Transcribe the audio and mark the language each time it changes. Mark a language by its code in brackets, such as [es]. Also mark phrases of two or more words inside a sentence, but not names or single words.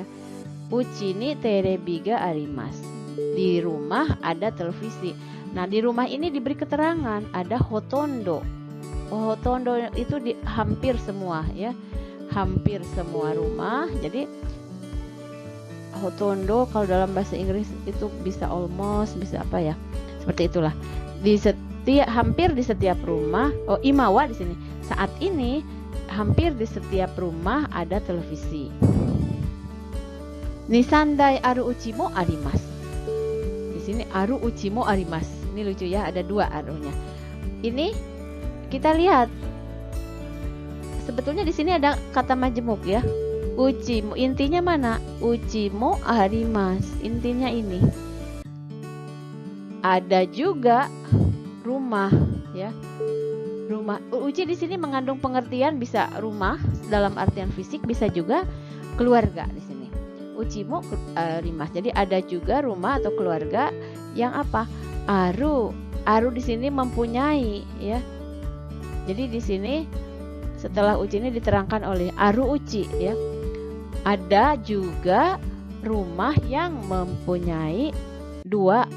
[ja] 家にテレビがあります. [id] Di rumah ada televisi. Nah, di rumah ini diberi keterangan ada hotondo. Hotondo itu hampir semua, ya. Hampir semua rumah. Jadi hotondo kalau dalam bahasa Inggris itu bisa almost, bisa apa, ya. Seperti itulah. Hampir di setiap rumah. Imawa di sini. Saat ini hampir di setiap rumah ada televisi. [ja] 二三台ある家もあります. [id] Di sini [ja] ある家もあります. [id] Ini lucu, ya, ada dua arunya. Ini kita lihat. Sebetulnya di sini ada kata majemuk, ya. [ja] 家も, [id] intinya mana? [ja] 家もあります. [id] Intinya ini. Ada juga rumah, ya. Rumah. Uchi di sini mengandung pengertian bisa rumah dalam artian fisik, bisa juga keluarga di sini. [ja] 家もあります. [id] Jadi ada juga rumah atau keluarga yang apa? Aru di sini mempunyai, ya. Jadi di sini setelah uchi ini diterangkan oleh [ja] ある家, [id] ya. Ada juga rumah yang mempunyai 2-3 buah.